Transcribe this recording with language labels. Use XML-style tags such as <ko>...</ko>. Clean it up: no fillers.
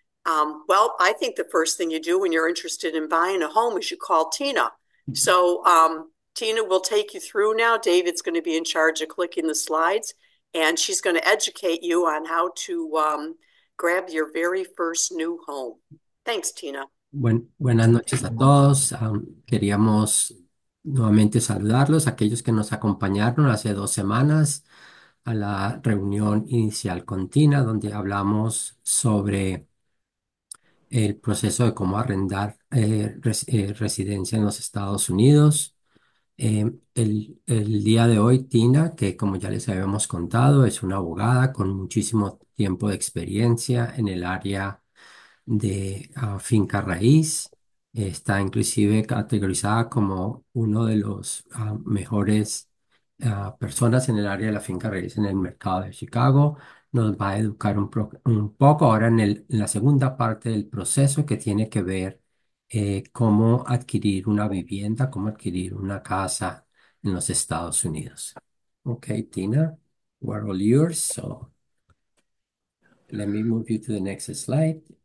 <en>Well, I think the first thing you do when you're interested in buying a home is you call Tina. So Tina will take you through now. David's going to be in charge of clicking the slides, and she's going to educate you on how to grab your very first new home. Thanks, Tina.</en> <es>Buenas noches a todos. Queríamos nuevamente saludarlos, aquellos que nos acompañaron hace 2 semanas a la reunión inicial con Tina, donde hablamos sobre el proceso de cómo arrendar residencia en los Estados Unidos. El día de hoy, Tina, que como ya les habíamos contado, es una abogada con muchísimo tiempo de experiencia en el área de finca raíz. Está inclusive categorizada como uno de los mejores personas en el área de la finca raíz en el mercado de Chicago. Nos va a educar un poco ahora en la segunda parte del proceso que tiene que ver cómo adquirir una vivienda, cómo adquirir una casa en los Estados Unidos.</es> <en>Okay, Tina, we're all yours. So let me move you to the next slide.</en>